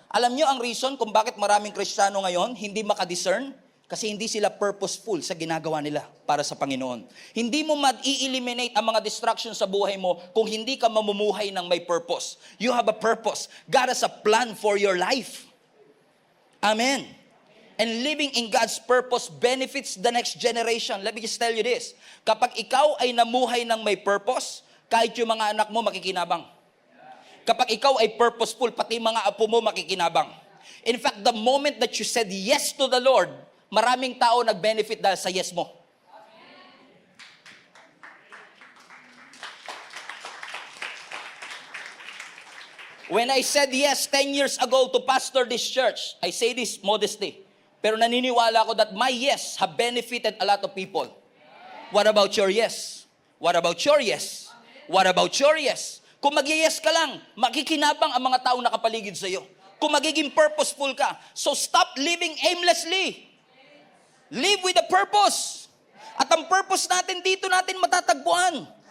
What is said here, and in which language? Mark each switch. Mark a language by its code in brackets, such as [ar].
[tl] Alam nyo ang reason kung bakit maraming Kristiyano ngayon hindi makadiscern? Kasi hindi sila purposeful sa ginagawa nila para sa Panginoon. Hindi mo ma-eliminate ang mga distractions sa buhay mo kung hindi ka mamumuhay ng may purpose. [en] You have a purpose. God has a plan for your life. Amen. And living in God's purpose benefits the next generation. Let me just tell you this. [tl] Kapag ikaw ay namuhay ng may purpose, kahit yung mga anak mo makikinabang. Kapag ikaw ay purposeful, pati mga apo mo makikinabang. [en] In fact, the moment that you said yes to the Lord, [tl] maraming tao nag-benefit dahil sa yes mo. [en] When I said yes 10 years ago to pastor this church, I say this modestly, [tl] pero naniniwala ko [en] that my yes have benefited a lot of people. What about your yes? What about your yes? What about your yes? [tl] Kung mag-yes ka lang, makikinabang ang mga tao nakapaligid sa iyo. Kung magiging purposeful ka. [en] So stop living aimlessly. Live with a purpose. [tl] At ang purpose natin dito natin matatagpuan.